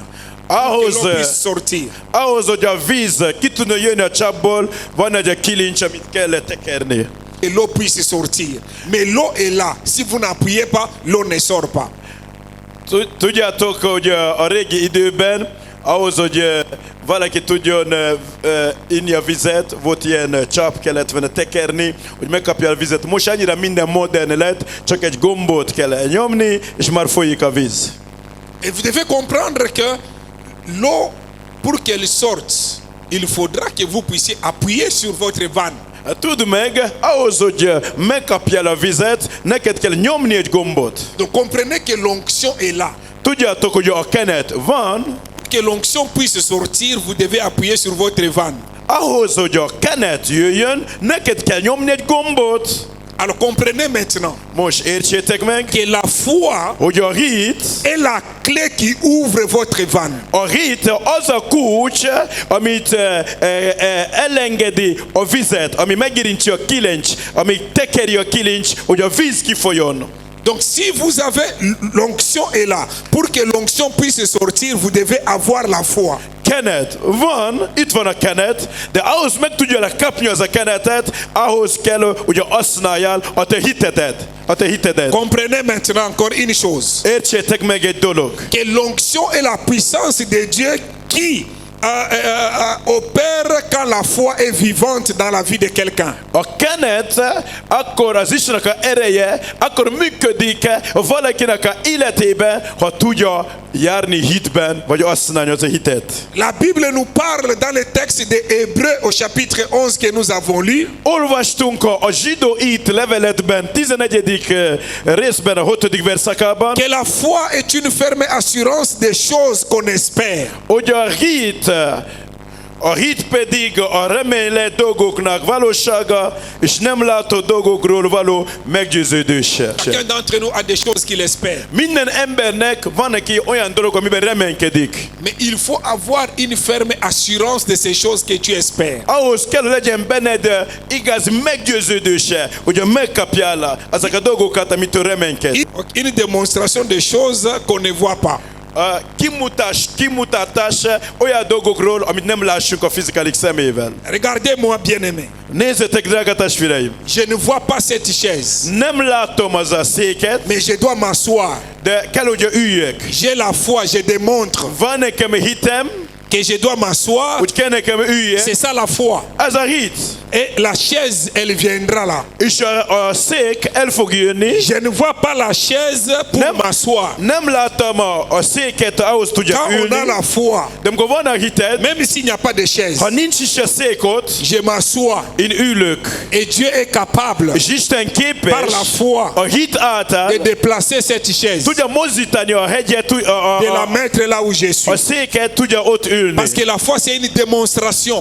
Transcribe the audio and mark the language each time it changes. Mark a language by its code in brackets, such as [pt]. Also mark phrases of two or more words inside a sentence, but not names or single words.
[fr] Que [hu] ahhoz, [fr] l'eau puisse sortir. [hu] hogy a víz ki tudna jönni a csapból, van egy kilincs, amit kell tekerni. [fr] Et l'eau puisse sortir. Mais l'eau est là. Si vous n'appuyez pas, l'eau ne sort pas. [hu] Tudjátok, hogy a régi időben, ahhoz, hogy valaki tudjon inni a vizet, volt ilyen csap, kellett volna tekerni, hogy megkapja a vizet. Most annyira minden modern lett, csak egy gombot kell nyomni, és már folyik a víz. [fr] Et vous devez comprendre que l'eau, pour qu'elle sorte, il faudra que vous puissiez appuyer sur votre vanne. [hu] Tudd meg, ahhoz, hogy megkapjál a vizet, neked kell nyomni egy gombot. [fr] Donc comprenez que l'onction est là. [hu] Tudjátok, hogy a kenet van, [fr] Pour que l'onction puisse sortir, vous devez appuyer sur votre vanne. [hu] ahhoz, hogy a kenet jöjjön, neked kell nyomni egy gombot. [fr] Alors comprenez maintenant [hu] Most értsétek meg, [fr] que la foi [hu] hogy a hit, [fr] est la clé qui ouvre votre vanne. [hu] a hit az a kulcs, amit elengedi a vizet, ami megérintsi a kilincs, ami tekeri a kilincs, hogy a víz kifolyjon. [fr] Donc si vous avez l'onction est là, pour que l'onction puisse sortir, vous devez avoir la foi. [hu] Kenet van, itt van a kenet, de ahhoz meg tudja kapni az a kenetet, ahhoz kell, hogy használjál a te hitedet. [fr] Comprenez maintenant encore une chose. [hu] Értsétek meg egy dolog. [fr] Que l'onction est la puissance de Dieu qui opère quand la foi est vivante dans la vie de quelqu'un. [hu] A kenet akkor az Istennek a ereje, akkor működik valakinek a életében, ha tudja járni hitben, vagy használni az a hitet. La Bible nous parle dans le texte de Hébreux au chapitre 11 que nous avons lu. Olvastunk a zsidó itt leveletben 11. részben a 6. verszakában, [fr] Que la foi est une ferme assurance des choses qu'on espère. [hu] hogy a hit pedig a reménylett dolgoknak valósága, és nem látott dolgokról való meggyőződése. [fr] Chacun d'entre nous a des choses qu'il espère. [hu] Minden embernek van neki olyan dolog, amiben reménykedik. [fr] Mais il faut avoir une ferme assurance de ces choses que tu espères. [hu] Ahhoz kell, hogy legyen benned igazi meggyőződése, hogy megkapjál ezek a dolgokat, amitől reménykedsz. [fr] Une démonstration des choses qu'on ne voit pas. [hu] A kimutatás olyan dolgokról, amit nem lássunk a fizikális szemével. [fr] Regardez-moi, bien-aimé. [hu] Nézzetek, drága testvéreim! [fr] Je ne vois pas cette chaise, [hu] Nem látom az a széket, [fr] mais je dois m'asseoir. [hu] de kell, hogy üljek. [fr] J'ai la foi, je démontre [hu] Van nekem hitem, [fr] que je dois m'asseoir. [hu] hogy kell nekem üljek. [fr] C'est ça la foi. [hu] Ez a hit. [fr] Et la chaise, elle viendra là. [hu] És a szék el fog jönni. [fr] Je ne vois pas la chaise pour m'asseoir. [hu] Nem látom a széket, ahhoz tudja [fr] Quand on a [hu] ülni. [fr] la foi, [hu] De amikor van a hited, [fr] même s'il n'y a pas de chaise, [hu] ha nincs is a szék ott, [fr] je m'assois. [hu] én ülök. [fr] Et Dieu est capable, [hu] És Isten képes [fr] par la foi, [hu] a hit által [fr] de déplacer cette chaise, [hu] tudja mozdítani a hegyet, [fr] de la mettre là où je suis. [hu] a széket tudja ott ülni. [fr] Parce que la foi, c'est une démonstration